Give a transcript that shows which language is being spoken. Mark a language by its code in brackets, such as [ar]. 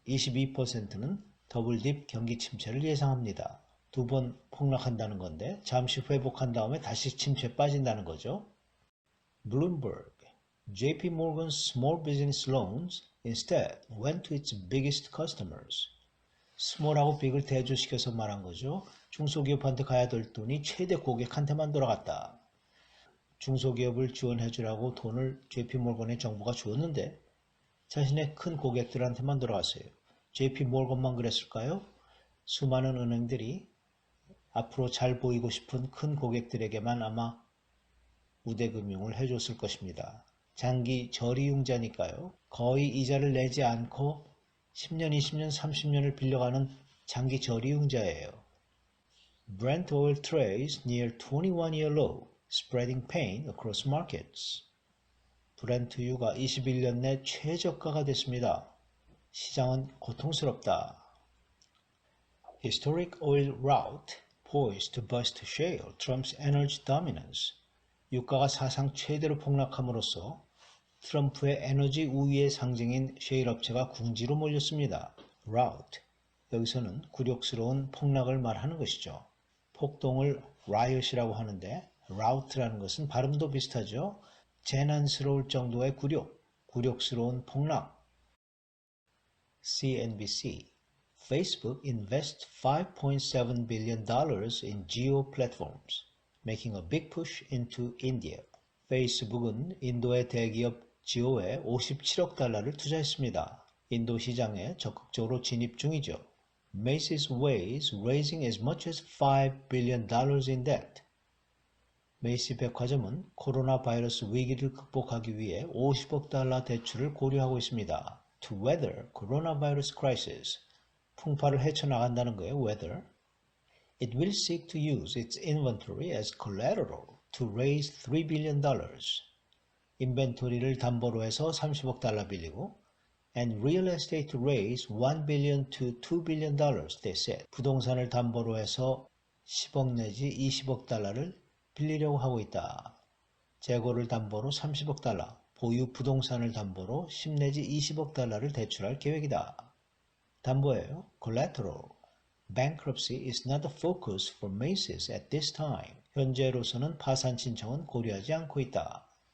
[ko] 22%는 더블 딥 경기 침체를 예상합니다. 두 번 폭락한다는 건데 잠시 회복한 다음에 다시 침체에 빠진다는 거죠. [en] Bloomberg. JP Morgan's small business loans instead went to its biggest customers. [ko] 스몰하고 빅을 대조시켜서 말한 거죠. 중소기업한테 가야 될 돈이 최대 고객한테만 돌아갔다. 중소기업을 지원해주라고 돈을 JP모건의 정부가 주었는데 자신의 큰 고객들한테만 돌아갔어요. JP모건만 그랬을까요? 수많은 은행들이 앞으로 잘 보이고 싶은 큰 고객들에게만 아마 우대금융을 해줬을 것입니다. 장기 저리융자니까요. 거의 이자를 내지 않고 10년, 20년, 30년을 빌려가는 장기 저리융자예요. [en] Brent oil trades near 21-year low, spreading pain across markets. [ko] 브렌트유가 21년 내 최저가가 됐습니다. 시장은 고통스럽다. [en] Historic oil rout poised to bust shale, Trump's energy dominance. [ko] 유가가 사상 최대로 폭락함으로써 트럼프의 에너지 우위의 상징인 셰일 업체가 궁지로 몰렸습니다. [en] rout. [ko] 여기서는 굴욕스러운 폭락을 말하는 것이죠. 폭동을 riot이라고 하는데 rout라는 것은 발음도 비슷하죠. 재난스러울 정도의 굴욕스러운 폭락. [en] CNBC. Facebook invests $5.7 billion in geo platforms, making a big push into India. [ko] 페이스북은 인도의 대기업 지오에 57억 달러를 투자했습니다. 인도 시장에 적극적으로 진입 중이죠. [en] Macy's weighs raising as much as $5 billion in debt. [ko] 메이시 백화점은 코로나 바이러스 위기를 극복하기 위해 50억 달러 대출을 고려하고 있습니다. [en] To weather coronavirus crisis. [ko] 풍파를 헤쳐나간다는 거예요. [en] weather. It will seek to use its inventory as collateral to raise $3 billion. [ko] 인벤토리를 담보로 해서 30억 달러 빌리고 [en] and real estate to raise $1 billion to $2 billion, they said. [ko] 부동산을 담보로 해서 10억 내지 20억 달러를 빌리려고 하고 있다. 재고를 담보로 30억 달러, 보유 부동산을 담보로 10 내지 20억 달러를 대출할 계획이다. 담보예요. collateral. [en] Bankruptcy is not the focus for Macy's at this time. [ko] 현재로서는 파산 신청은 고려하지 않고 있다.